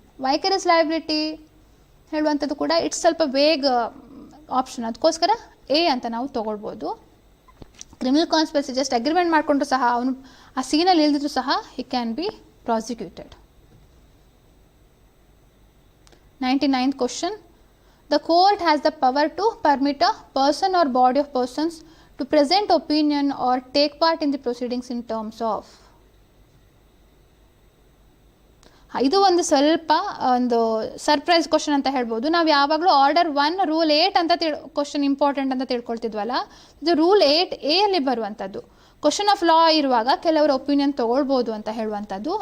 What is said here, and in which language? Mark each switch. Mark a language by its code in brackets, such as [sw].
[kn] ವೈಕರಸ್ liability ಹೇಳುವಂಥದ್ದು ಕೂಡ it's ಸ್ವಲ್ಪ ವೇಗ್ ಆಪ್ಷನ್, ಅದಕ್ಕೋಸ್ಕರ ಎ ಅಂತ ನಾವು ತೊಗೊಳ್ಬೋದು. ಕ್ರಿಮಿನಲ್ ಕಾನ್ಸ್ಪಿರಸಿ ಜಸ್ಟ್ ಅಗ್ರಿಮೆಂಟ್ ಮಾಡಿಕೊಂಡ್ರು ಸಹ ಅವನು ಆ ಸೀನಲ್ಲಿ ಇಲ್ದಿದ್ರು ಸಹ [en] He can be prosecuted. 99th question. The court has the power to permit a person or body of persons to present opinion or take part in the proceedings in terms of. [kn] ಇದು ಒಂದು ಸ್ವಲ್ಪ ಒಂದು surprise question ಅಂತ ಹೇಳ್ಬೋದು. ನಾವು ಯಾವಾಗಲೂ order 1 rule 8 ಅಂತ question important ಅಂತ ತಿಳ್ಕೊಳ್ತಿದ್ವಲ್ಲ, ಇದು ರೂಲ್ 8A ಅಲ್ಲಿ ಬರುವಂಥದ್ದು. ಕ್ವಶನ್ ಆಫ್ ಲಾ ಇರುವಾಗ ಕೆಲವರ ಒಪಿನಿಯನ್ ತೊಗೊಳ್ಬೋದು ಅಂತ ಹೇಳುವಂಥದ್ದು.